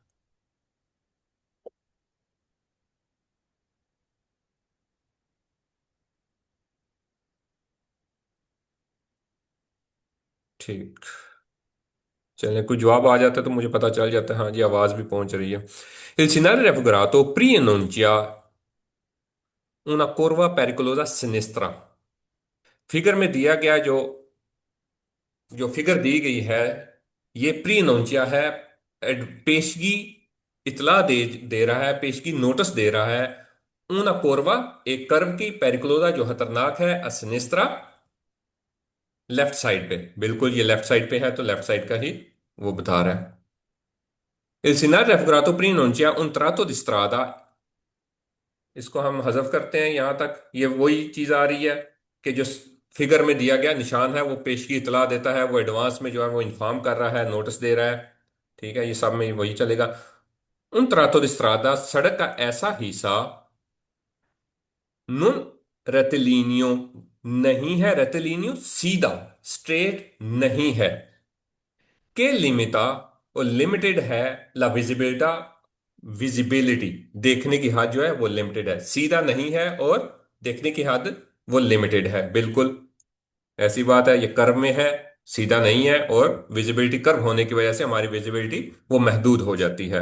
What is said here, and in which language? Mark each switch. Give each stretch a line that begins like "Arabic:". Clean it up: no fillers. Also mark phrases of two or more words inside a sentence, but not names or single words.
Hindi: ठीक। चलिए, कोई जवाब आ जाता है तो मुझे पता चल जाता है। हाँ जी, आवाज भी पहुंच रही है।
Italian: Il segnale raffigurato pre-annuncia una curva pericolosa a sinistra।
Hindi: फिगर में दिया गया जो जो फिगर दी गई है, ये प्री अनाउंसिया है। पेशगी इतला दे रहा है, पेशगी नोटिस दे रहा है।
Italian: una curva,
Hindi: एक कर्व की, पेरिकुलोजा जो खतरनाक है, असिनिस्त्रा
English: left side
Hindi: पे। बिल्कुल ये
English: left side
Hindi: पे है तो
English: left side
Hindi: का ही वो बता रहा है।
Italian: Il segnale raffigurato pre-annuncia un tratto di strada।
Hindi: इसको हम हजफ करते हैं यहां तक। ये वही चीज आ रही है कि जो फिगर में दिया गया निशान है वो पेशगी इतला देता है, वो एडवांस में जो है वो इन्फॉर्म कर रहा है, नोटिस दे रहा है। ठीक है, ये सब में वही चलेगा।
Italian: un tratto di strada,
Hindi: सड़क का ऐसा हिस्सा,
Italian: non rettilineo,
Hindi: नहीं है रेटिलिनियो सीधा, स्ट्रेट नहीं है,
Italian: che limita,
Hindi: और लिमिटेड है,
Italian: la visibilità,
Hindi: विजिबिलिटी, देखने की हद जो है वो लिमिटेड है। सीधा नहीं है और देखने की हद वो लिमिटेड है। बिल्कुल ऐसी बात है, ये कर्व में है, सीधा नहीं है, और विजिबिलिटी कर्व होने की वजह से हमारी विजिबिलिटी वो महदूद हो जाती है।